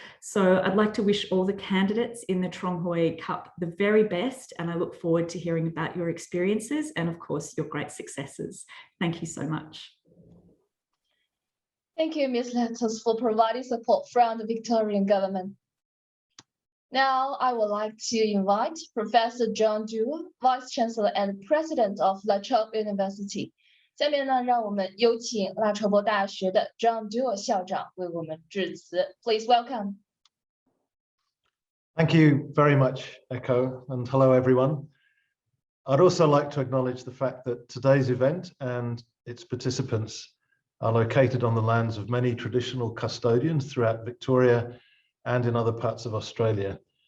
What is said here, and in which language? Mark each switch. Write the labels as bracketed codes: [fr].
[en] So I'd like to wish all the candidates in the Chunhui Cup the very best, and I look forward to hearing about your experiences and, of course, your great successes. Thank you so much. Thank you, Ms. Letters, for providing support from the Victorian government. Now, I would like to invite Professor John Duo, Vice Chancellor and President of La Trobe University. [zh] 下面呢，让我们有请拉筹伯大学的 John Duo 校长为我们致辞。 [en] Please welcome. Thank you very much, Echo, and hello, everyone. I'd also like to acknowledge the fact that today's event and its participants are located on the lands of many traditional custodians throughout Victoria and in other parts of Australia.